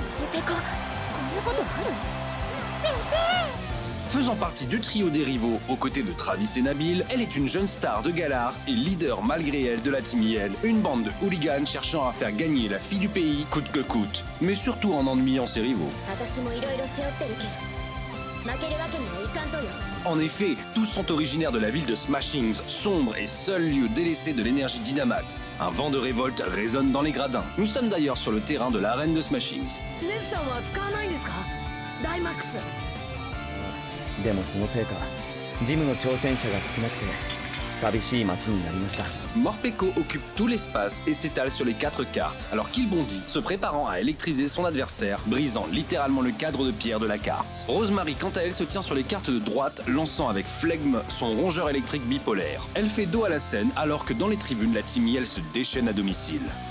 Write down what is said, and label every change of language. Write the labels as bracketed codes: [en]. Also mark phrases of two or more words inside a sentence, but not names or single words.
[fr] Faisant partie du trio des rivaux aux côtés de Travis et Nabil, elle est une jeune star de Galar et leader malgré elle de la Team Yell, une bande de hooligans cherchant à faire gagner la fille du pays coûte que coûte, mais surtout en ennuyant ses rivaux. En effet, tous sont originaires de la ville de Smashings, sombre et seul lieu délaissé de l'énergie Dynamax. Un vent de révolte résonne dans les gradins. Nous sommes d'ailleurs sur le terrain de l'arène de Smashings. [ja] でもそのせいかジムの挑戦者が少なくて寂しい街になりました。 [fr] Morpeko occupe tout l'espace et s'étale sur les 4 cartes, alors qu'il bondit, se préparant à électriser son adversaire, brisant littéralement le cadre de pierre de la carte. Rosemary, quant à elle, se tient sur les cartes de droite, lançant avec flegme son rongeur électrique bipolaire. Elle fait dos à la scène, alors que dans les tribunes, la Team Yell se déchaîne à domicile.